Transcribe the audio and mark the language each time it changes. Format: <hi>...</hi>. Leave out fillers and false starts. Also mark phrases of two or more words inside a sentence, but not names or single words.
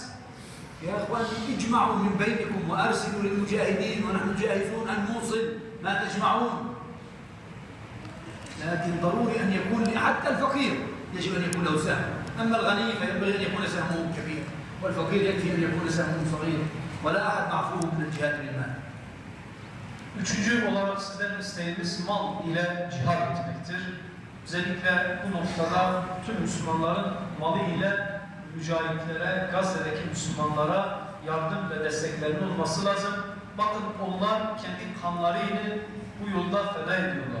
<ar>يا اخواني اجمعوا من بينكم وارسلوا للمجاهدين ونحن جاهزون ان نوصل ما تجمعون. لكن ضروري ان يكون حتى الفقير يجب ان يكون له سهم، اما الغني فينبغي ان يكون سهمه كبير، والفقير يكفي ان يكون سهمه صغير، ولا احد معفو من الجهاد بالمال.</ar> <tr>Üçüncü olarak sizden isteğimiz mal ile cihad etmektir. Özellikle bu noktada tüm Müslümanların malı ile mücahitlere, Gazze'deki Müslümanlara yardım ve desteklerinin olması lazım. bakın onlar kendi kanlarıyla bu yolda feda ediyorlar.</tr>